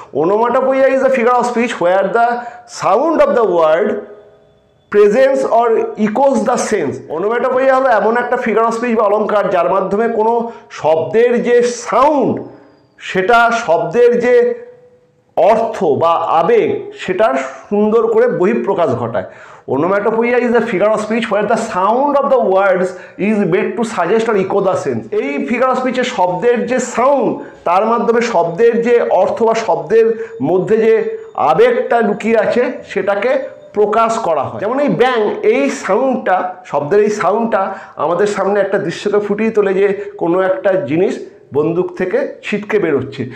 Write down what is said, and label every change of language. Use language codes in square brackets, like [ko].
[en] Onomatopoeia is a figure of speech where the sound of the word presents or echoes the sense. [bn] ওনোম্যাটোপোইয়া হলো এমন একটা figure of speech বা অলঙ্কার যার মাধ্যমে কোনো শব্দের যে সাউন্ড, সেটা শব্দের যে অর্থ বা আবেগ, সেটার সুন্দর করে বহিঃপ্রকাশ ঘটায়। [en] Onomatopoeia is a figure of speech where the sound of the words is made to suggest or echo the sense. [bn] এই ফিগার অফ স্পিচে শব্দের যে সাউন্ড, তার মাধ্যমে শব্দের যে অর্থ বা শব্দের মধ্যে যে আবেগটা লুকিয়ে আছে সেটাকে প্রকাশ করা হয়। যেমন এই ব্যাং, এই সাউন্ডটা, শব্দের এই সাউন্ডটা আমাদের সামনে একটা দৃশ্যকে ফুটিয়ে তোলে যে কোনো একটা জিনিস বন্দুক থেকে ছিটকে বেরোচ্ছে।